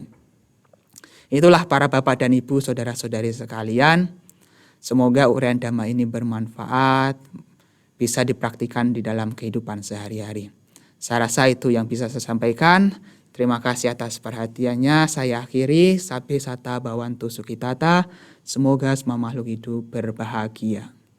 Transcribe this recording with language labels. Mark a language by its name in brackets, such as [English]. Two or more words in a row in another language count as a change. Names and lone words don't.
[Indonesian] Itulah para bapak dan ibu, saudara-saudari sekalian. Semoga uraian dhamma ini bermanfaat, bisa dipraktikkan di dalam kehidupan sehari-hari. Saya rasa itu yang bisa saya sampaikan. Terima kasih atas perhatiannya. Saya akhiri. [Pali] Sabbe sata bhavantu sukhitata. [Indonesian] Semoga semua makhluk hidup berbahagia.